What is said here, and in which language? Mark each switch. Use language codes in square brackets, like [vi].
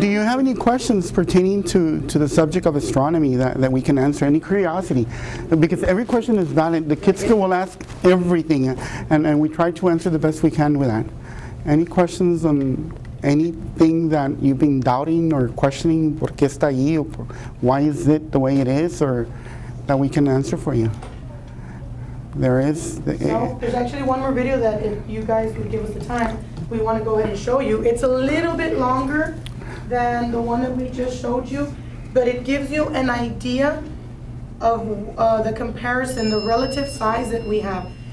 [en] Do you have any questions pertaining to the subject of astronomy that we can answer? Any curiosity? Because every question is valid. The kids will ask everything, and we try to answer the best we can with that. Any questions on anything that you've been doubting or questioning? [es] ¿Por qué está ahí? [en] Or why is it the way it is? Or that we can answer for you? There is. No, there's actually one more video that if you guys would give us the time, we want to go ahead and show you. It's a little bit longer than the one that we just showed you, but it gives you an idea of the comparison, the relative size that we have.